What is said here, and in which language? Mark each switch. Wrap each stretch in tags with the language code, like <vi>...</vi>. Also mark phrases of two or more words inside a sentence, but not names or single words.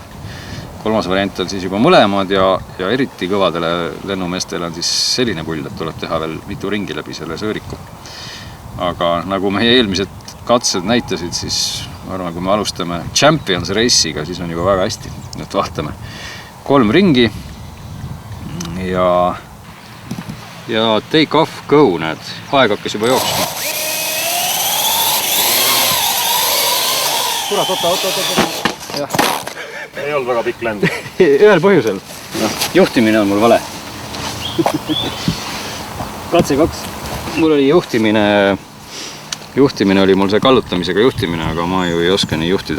<et>Kolmas variant on siis juba mõlemad ja eriti kõvadele lennumeestele on siis selline pull, et tuleb teha veel mitu ringi läbi selle sõõriku. Aga nagu meie eelmised katsed näitasid, siis ma arvan, kui me alustame Champions Race'iga, siis on juba väga hästi. Nüüd vaatame 3 ringi ja</et> <en>take off, go,</en> <et>näed. Aeg hakkas juba jooksma. Kurat, oota. Ei olnud väga pikk lend. Ühel põhjusel. Juhtimine on mul vale. Katse 2. Mul oli juhtimine oli mul see kallutamisega juhtimine, aga ma ju ei oska nii juhtida.</et>